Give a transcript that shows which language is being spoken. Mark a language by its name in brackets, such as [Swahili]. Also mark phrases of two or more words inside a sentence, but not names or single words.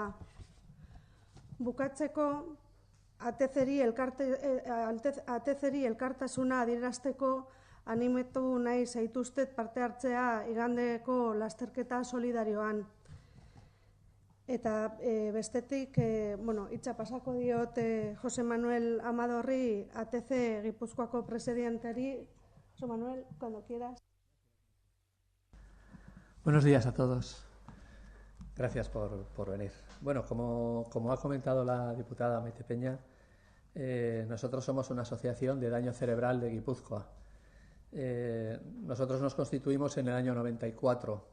[Basque] Bukatzeko, ATCri elkartasuna adierazteko animatu nahi zaituztet parte hartzea igandeko lasterketa solidarioan. Eta bestetik, hitza pasako diot Jose Manuel Amadorri, ATC Gipuzkoako presidenteari. [Spanish] Jose Manuel, cuando quieras. Buenos días a todos. Gracias por venir. Bueno, como ha comentado la diputada Maite Peña, nosotros somos una asociación de daño cerebral de Guipúzcoa. Nosotros nos constituimos en el año 94.